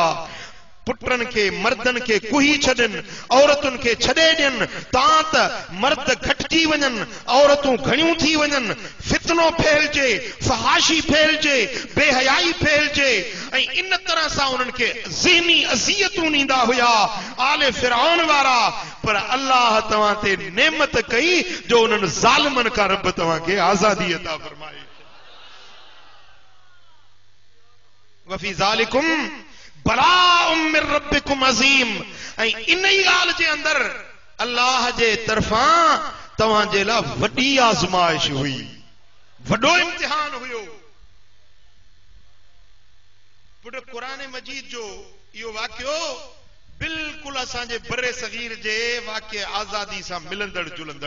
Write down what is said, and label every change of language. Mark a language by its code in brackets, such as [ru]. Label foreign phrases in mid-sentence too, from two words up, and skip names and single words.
[sd] पुटनि खे मर्दनि खे कुही छॾनि, औरतुनि खे छॾे ॾियनि, तां त मर्द घटिजी वञनि, औरतूं घणियूं थी वञनि, फितनो फैलजे, फहाशी फैलजे, बेहयाई फैलजे, ऐं इन तरह सां उन्हनि खे ज़हनी अज़ियतूं ॾींदा हुया आले फिरऔन वारा। पर अल्लाह तव्हां ते नेमत कई जो उन्हनि ज़ालिमनि खां रब तव्हांखे आज़ादी अता फरमाई। [ar] وفي ذلكم بلاء من ربكم عظيم, [sd] ऐं इन ई ॻाल्हि जे अंदरि अल्लाह जे तरफ़ां तव्हांजे लाइ वॾी आज़माइश हुई, वॾो इम्तिहान हुयो। पुट क़ुरान मजीद जो इहो वाक़ियो बिल्कुलु असांजे बरे सगीर जे वाक़िए आज़ादी सां मिलंदड़ जुलंदड़।